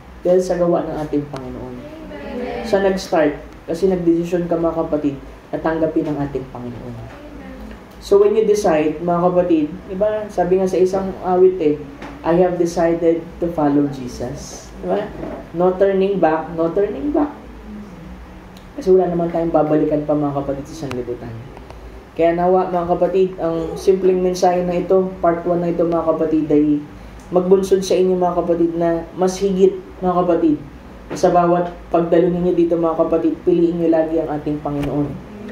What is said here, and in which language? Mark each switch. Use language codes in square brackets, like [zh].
[tl] Dahil sa gawa ng ating Panginoon. Sa nag-start, kasi nagdesisyon ka, mga kapatid, na tanggapin ang ating Panginoon. [en] So when you decide, [tl] mga kapatid, diba, sabi nga sa isang awit [en] I have decided to follow Jesus. [tl] Diba? [en] No turning back, no turning back. [tl] Kasi wala naman tayong babalikan pa, mga kapatid, sa sanlibutan. Kaya nawa, mga kapatid, ang simpleng mensahe na ito, part 1 na ito, mga kapatid, ay magbunsod sa inyo, mga kapatid, na mas higit, mga kapatid, sa bawat pagdalo ninyo dito, mga kapatid, piliin nyo lagi ang ating Panginoon.